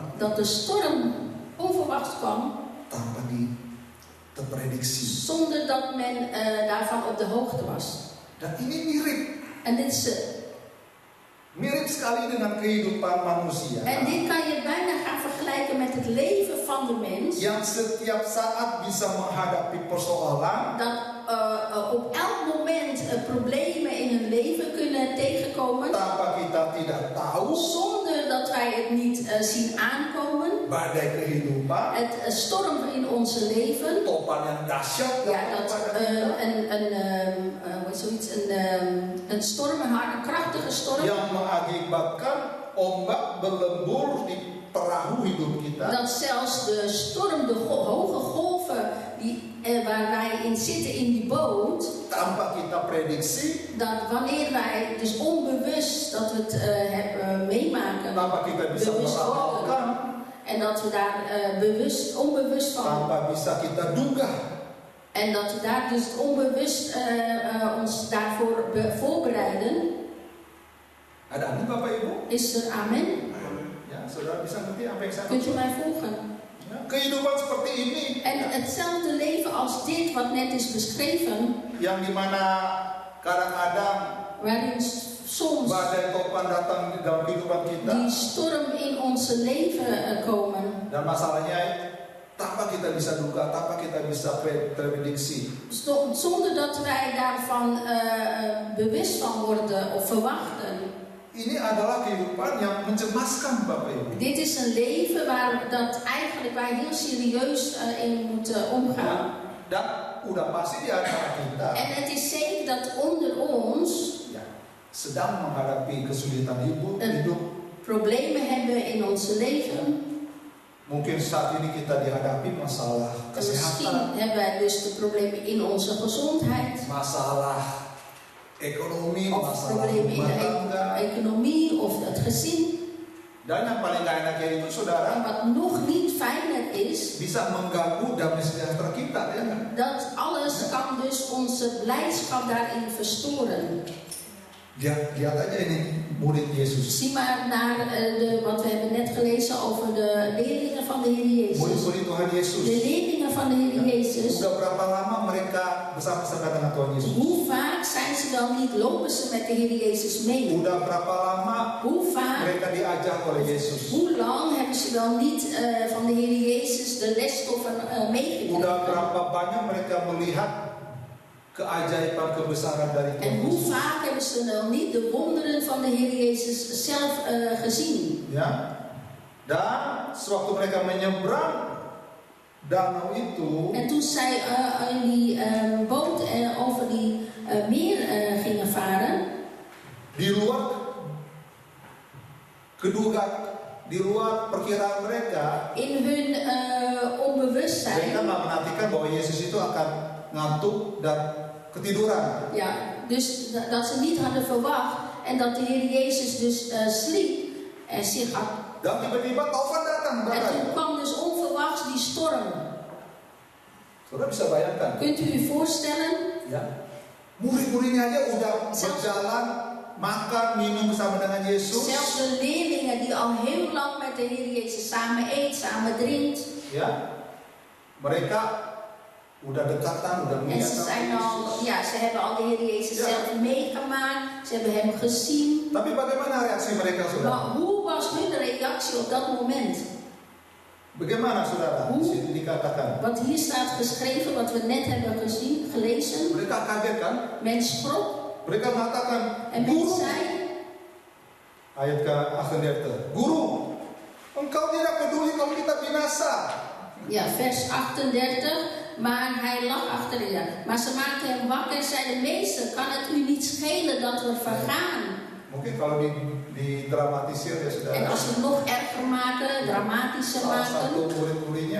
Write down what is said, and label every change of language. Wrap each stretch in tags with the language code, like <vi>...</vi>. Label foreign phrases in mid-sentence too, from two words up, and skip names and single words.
<nl>dat de storm onverwachts kwam,</nl> <id>tanpa terprediksi,</id> <nl>zonder dat men daarvan op de hoogte was.</nl> <id>Dan ini mirip.</id> <nl>En dit is</nl> <id>mirip sekali dengan kehidupan manusia.</id> <nl>En dit kan je bijna gaan vergelijken met het leven van de mens.</nl> <id>Yang setiap saat bisa menghadapi persoalan.</id> <nl>Dat op elk moment problemen in hun leven kunnen tegenkomen.</nl> <id>Tanpa kita tidak tahu.</id> <nl>Zonder dat wij het niet zien aankomen.</nl> <id>Badai kehidupan.</id> <nl>Het storm in onze leven.</nl> <id>Topan yang dahsyat.</id> <nl>Ja, dat een storm, een krachtige storm.</nl> <id>Yang mengakibatkan ombak berlembur di perahu hidup kita.</id> <nl>Dat zelfs de storm, de hoge golven waar wij in zitten in die boot.</nl> <id>tanpa kita prediksi,</id> <nl>dat wanneer wij dus onbewust dat we het meemaken,</nl> <id>tanpa kita bisa</id> <nl>bewust</nl> <id>meramalkan,</id> <nl>worden, en dat we daar onbewust van,</nl> <id>tanpa bisa kita duga,</id> <nl>en dat we daar dus onbewust ons daarvoor voorbereiden.</nl> <id>Ada amin Bapak Ibu?</id> <nl>Is er amen?</nl> <id>Ya, saudara bisa ngerti apa yang saya</id> <nl>Kunt u</nl> <id>maksud?</id> <nl>mij volgen?</nl> <id>Ya, kehidupan seperti ini,</id> <nl>En hetzelfde leven als dit wat net is beschreven,</nl> <id>yang dimana kadang-kadang</id> <nl>waarin soms</nl> <id>badai topan datang di dalam kehidupan kita,</id> <nl>die storm in onze leven komen.</nl> <id>dan masalahnya tanpa kita bisa duga, tanpa kita bisa prediksi.</id> <nl>Zonder dat wij daarvan bewust van worden of verwachten.</nl> <id>Ini adalah kehidupan yang mencemaskan Bapak Ibu.</id> <nl>Dit is een leven waar dat eigenlijk wij heel serieus in moeten omgaan.</nl> <id>Dan udah pasti di antara kita</id> <nl>En het is zeker dat onder ons</nl> <id>ya, sedang menghadapi kesulitan hidup.</id> <nl>Problemen hebben in ons leven.</nl> <id>Mungkin saat ini kita dihadapi masalah</id> <nl>Misschien</nl> <id>kesehatan,</id> <nl>hebben wij dus de problemen in onze gezondheid.</nl> <id>masalah ekonomi,</id> <nl>Of</nl> <id>masalah</id> <nl>problemen in</nl> <id>rumah</id> <nl>de</nl> <id>tangga.</id> <nl>economie of het gezin.</nl> <id>Dan yang paling gak enaknya itu</id> <nl>En</nl> <id>saudara,</id> <nl>wat nog niet fijner is,</nl> <id>bisa mengganggu damai sejahtera kita, ya kan?</id> <nl>dat alles kan dus onze blijdschap daarin verstoren.</nl> <id>Lihat aja ini murid Yesus.</id> <nl>Zie maar naar wat we hebben net gelezen over de leerlingen van de Heer Jezus.</nl> <id>Murid-murid Tuhan Yesus.</id> <nl>De leerlingen van de Heer Jezus.</nl> <id>Sudah berapa lama mereka bersama-sama dengan Tuhan Yesus?</id> <nl>Hoe vaak zijn ze dan niet, lopen ze met de Heer Jezus mee?</nl> <id>Udah berapa lama</id> <nl>Hoe vaak,</nl> <id>mereka diajak oleh Yesus?</id> <nl>hoe lang hebben ze dan niet van de Heer Jezus de lesstoffen</nl> <id>Udah</id> <nl>meegekregen?</nl> <id>berapa banyak mereka melihat keajaiban kebesaran dari</id> <nl>En</nl> <id>Tuhan</id> <nl>hoe</nl> <id>Yesus?</id> <nl>vaak hebben ze dan niet de wonderen van de Heer Jezus zelf gezien?</nl> <id>Ya. Dan sewaktu mereka menyeberang danau itu,</id> <nl>En toen zij in die boot over die meer gingen varen,</nl> <id>di luar perkiraan mereka,</id> <nl>in hun onbewustzijn,</nl> <id>mereka nggak menantikan bahwa Yesus itu akan ngantuk dan ketiduran.</id> <nl>ja, dus dat ze niet hadden verwacht en dat de Heer Jezus dus sliep en zich had.</nl> <id>Dan tiba-tiba taufan datang.</id> <nl>En toen kwam dus onverwachts die storm.</nl> <id>Saudara bisa bayangkan?</id> <nl>Kunt u u voorstellen?</nl> <id>Ya. Murid-muridnya aja udah berjalan, makan, minum bersama dengan Yesus.</id> <nl>Zelfs de leerlingen die al heel lang met de Heer Jezus samen eet, samen drinkt.</nl> <id>Ya. Mereka udah dekatan, udah</id> <nl>En ze zijn al, ja, ze hebben al de Heer Jezus zelf meegemaakt. Ze hebben hem gezien.</nl> <id>Tapi bagaimana reaksi mereka, saudara?</id> <nl>Maar hoe was hun reactie op dat moment?</nl> <id>Bagaimana, saudara? Di sini dikatakan.</id> <nl>Wat hier staat geschreven, wat we net hebben gezien, gelezen.</nl> <id>Mereka kaget kan?</id> <nl>Men schrok</nl> <id>Mereka mengatakan,</id> <nl>en men</nl> <id>Guru.</id> <nl>zei,</nl> <id>Ayat ke-38. Guru, engkau tidak peduli kalau kita binasa.</id> <nl>ja, vers 38. Maar hij lag achter je. Maar ze maakten hem wakker en zeiden: Meester, kan het u niet schelen dat we vergaan?</nl> <id>Mungkin kalau didramatisir ya, saudara.</id> <nl>En als we het nog erger maken, dramatischer</nl> <id>Salah satu</id> <nl>maken,</nl> <id>murid-muridnya</id>